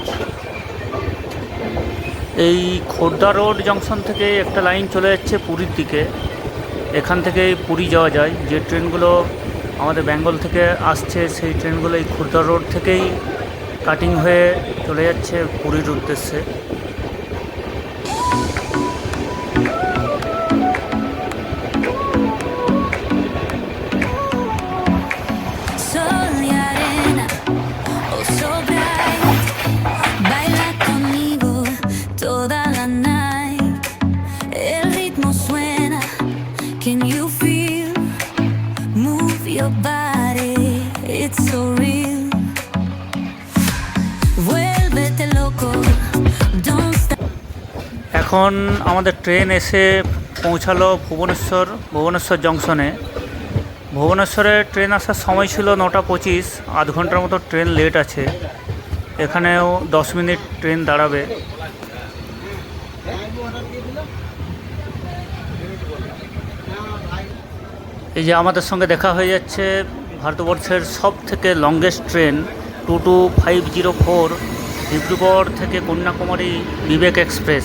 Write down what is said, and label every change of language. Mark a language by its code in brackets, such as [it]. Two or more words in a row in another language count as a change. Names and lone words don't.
[bn] এই খোর্ধা রোড জংশন থেকে একটা লাইন চলে যাচ্ছে পুরীর দিকে। এখান থেকে পুরী যাওয়া যায়। যে ট্রেনগুলো আমাদের বেঙ্গল থেকে আসছে সেই ট্রেনগুলো এই খোর্ধা রোড থেকেই কাটিং হয়ে চলে যাচ্ছে পুরীর উদ্দেশ্যে। [es] Sol y arena, [en] oh so bright. [es] Baila conmigo toda la night. El ritmo suena, [en] can you feel? Move your body, it's so real. [es] Vuélvete loco, [en] don't stop. [bn] এখন আমাদের ট্রেন এসে পৌঁছালো ভুবনেশ্বর জংশনে। ভুবনেশ্বরে ট্রেন আসার সময় ছিল 9:25, আধ ঘন্টার মতো ট্রেন লেট আছে। এখানেও 10 মিনিট ট্রেন দাঁড়াবে। এই যে আমাদের সঙ্গে দেখা হয়ে যাচ্ছে ভারতবর্ষের সব থেকে [en] longest train [bn] 22504 ডিব্রুগড় থেকে কন্যাকুমারী বিবেক এক্সপ্রেস।